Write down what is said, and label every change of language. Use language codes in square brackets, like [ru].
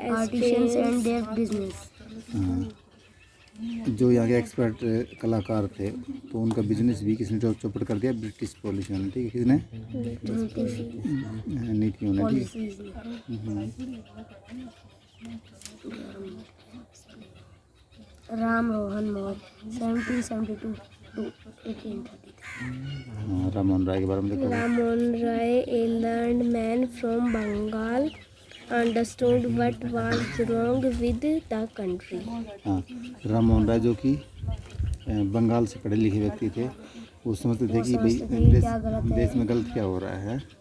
[en] artisans and their business. [hi] हाँ, जो यहाँ के एक्सपर्ट कलाकार थे तो उनका बिजनेस भी किसने चौपट कर दिया? ब्रिटिश पॉलिसियों ने, ठीक है, किसने? नीतियों ने, ठीक है। [en] Ram Rohan Moy, 1772 to 1833. [hi] हाँ, राममोहन राय के बारे में देखो। [en] Ramon Rai, a learned man from Bengal, understood what was wrong with the country. [hi] हाँ, राममोहन राय जो कि बंगाल से पढ़े लिखे व्यक्ति थे, वो समझते थे कि भाई देश में गलत क्या हो रहा है।